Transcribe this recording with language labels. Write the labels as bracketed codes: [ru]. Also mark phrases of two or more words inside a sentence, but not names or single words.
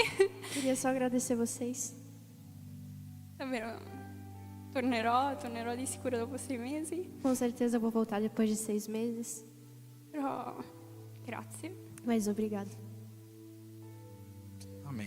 [pt] Queria só agradecer vocês. [it] Davvero, tornerò di sicuro dopo 6 mesi. [pt] Com certeza eu vou voltar depois de 6 meses. [it] Però grazie. [pt] Mas obrigado. Amen.